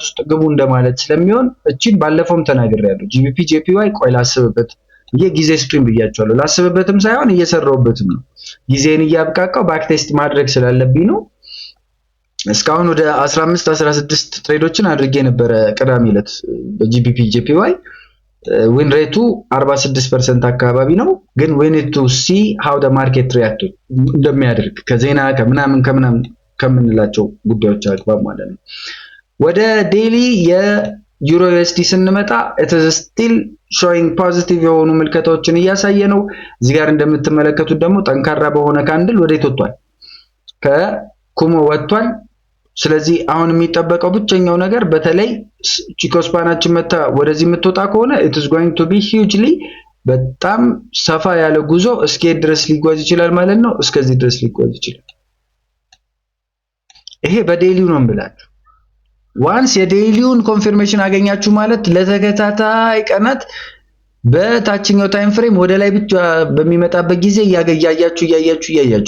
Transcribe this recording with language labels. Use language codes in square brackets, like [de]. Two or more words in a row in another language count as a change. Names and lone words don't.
[am] ውስጥ ግቡ እንደማለት ስለሚሆን እቺን ባለፈውም ተናግሬያለሁ። ጂቢፒ ጄፒዋይ ቆይ ላስብበት ጊዜ ስፕሪንግ ብያቸዋለሁ። ላስብበትም ሳይሆን እየሰራሁበትም ነው። ጊዜን እያብቃቃው [en] back test [am] ማድረግ ስላለብኝ ነው። እስካሁን ወደ 15 16 ትሬዶችን አድርጌ ነበረ ቅዳሜ ዕለት በጂቢፒ ጄፒዋይ። [en] win rate [am] 46% አካባቢ ነው። ግን [en] we need to see how the market react [am] እንደሚያደርግ ከዜና ከምናምን ከምንላቸው ጉዳዮች አግባብ ማለት ነው። ወደ ዴሊ የዩሮ ዩኤስዲ ስንመጣ [en] it is still showing positive [am] የሆኑ ምልከታዎችን እያሳየ ነው። እዚህ ጋር እንደምትመለከቱት ደግሞ ጠንካራ በሆነ ካንድል ወዴት ወጥቷል? ከኩሞ ወጥቷል። ስለዚህ አሁን የሚጠበቀው ብቸኛው ነገር በተለይ ቺኮስፓናችን መታ ወደዚህ የምትወጣ ከሆነ [en] it is going to be hugely [am] በጣም ሰፋ ያለ ጉዞ እስከ ድረስ ሊጓዝ ይችላል ማለት ነው። እስከዚህ ድረስ ሊጓዝ ይችላል። ይሄ በዴሊው ነው ብላችሁ ዋንስ የዴሊውን ኮንፊርሜሽን አገኛችሁ ማለት ለተከታታይ ቀናት በታችኛው [en] time frame [am] ወደ ላይ ብቻ በሚመጣበት ጊዜ እያያችሁ